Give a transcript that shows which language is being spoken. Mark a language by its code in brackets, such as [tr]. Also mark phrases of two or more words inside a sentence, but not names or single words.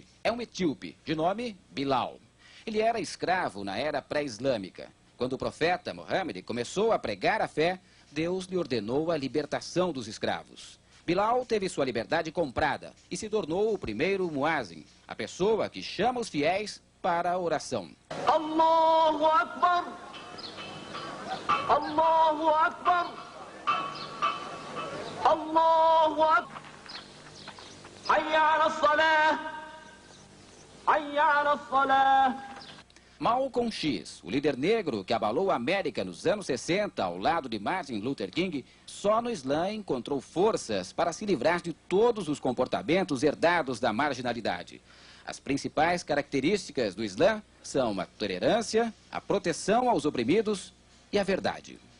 [pt] É um etíope, de nome Bilal. Ele era escravo na era pré-islâmica. Quando o profeta Muhammad começou a pregar a fé, Deus lhe ordenou a libertação dos escravos. Bilal teve sua liberdade comprada e se tornou o primeiro muazin, a pessoa que chama os fiéis para a oração. [ar] الله أكبر! الله أكبر! الله أكبر! حي على الصلاة! حي على الصلاة! [pt] Malcolm X, o líder negro que abalou a América nos anos 60 ao lado de Martin Luther King, só no Islã encontrou forças para se livrar de todos os comportamentos herdados da marginalidade. As principais características do Islã são a tolerância, a proteção aos oprimidos e a verdade.